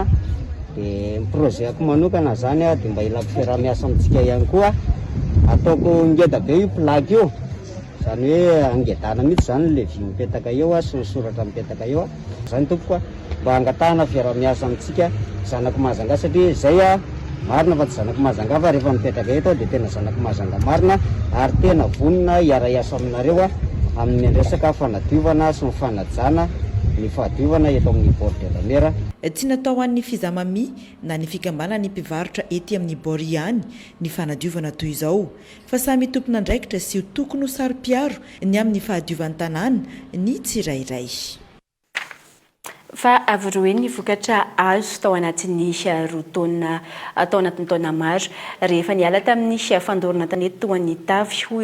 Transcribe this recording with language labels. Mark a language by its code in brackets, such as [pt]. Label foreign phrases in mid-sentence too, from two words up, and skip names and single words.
[mg] Dia projet-ko manokana zany dia mba ilako fiaraha-miasa amintsika ihany koa ataoko ngeda be io plagy io zany hoe angedana mihitsy zany le vy mipetaka eo sy ny soratra mipetaka eo zany tompoko mba angatahana fiaraha-miasa amintsika zanaky Mahajanga satria izay marina fa tsy zanaky Mahajanga fa rehefa mipetaka eto dia tena zanaky Mahajanga marina ary tena vonona hiara-iasa aminareo amin'ny resaka fanadiovana sy ny fanajana ny fahadiovana eto amin'ny [fr] bord de la mer. [mg] Tsy natao an'ny fizamami na ny fikambanana ny mpivarotra ety amin'ny bord ihany ny fanadiovana toy izao fa samy tompona andraikitra sy tokony ho saro-piaro ny amin'ny fahadiovan'ny tanàna ny tsirairay. fa avy roe ny vokatra azo tao anatin'ny roa taona tao anatin'ny taona maro rehefa niala tamin'ny fandorona tanety toan'ny tavy hoy